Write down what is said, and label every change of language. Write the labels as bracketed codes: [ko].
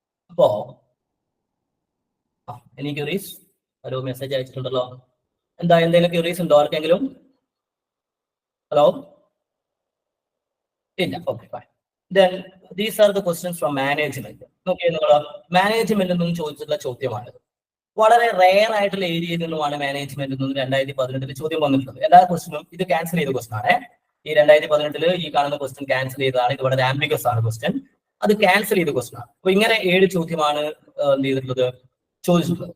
[ml] അപ്പോ [en] any queries, [ml] hello message അയച്ചിട്ടുണ്ടല്ലോ. എന്തെങ്കിലും Curie's ഉണ്ടോ ആർക്കെങ്കിലും? ഹലോ, ഇല്ല. [en] Okay, fine. Then these are the questions from management. [ml] നോക്കിയേ നിങ്ങൾ, മാനേജ്മെന്റിൽ നിന്നും ചോദിച്ചിട്ടുള്ള ചോദ്യമാണ്. വളരെ റെയർ ആയിട്ടുള്ള ഏരിയയിൽ നിന്നുമാണ് മാനേജ്മെന്റിൽ നിന്നും 2018 ചോദ്യം വന്നിട്ടുള്ളത്. എല്ലാ ക്വസ്റ്റ്യനും ഇത് ക്യാൻസൽ ചെയ്ത ക്വസ്റ്റൻ ആണ്. ഈ 2018 ഈ കാണുന്ന ക്വസ്റ്റ്യൻ ക്യാൻസൽ ചെയ്തതാണ്. ഇത് വളരെ ആംബിഗസ് ആണ് ക്വസ്റ്റ്യൻ, അത് ക്യാൻസൽ ചെയ്ത ക്വസ്റ്റൻ ആണ്. അപ്പൊ ഇങ്ങനെ 7 ചോദ്യമാണ് എന്ത് ചെയ്തിട്ടുള്ളത്, ചോദിച്ചിട്ടുള്ളത്.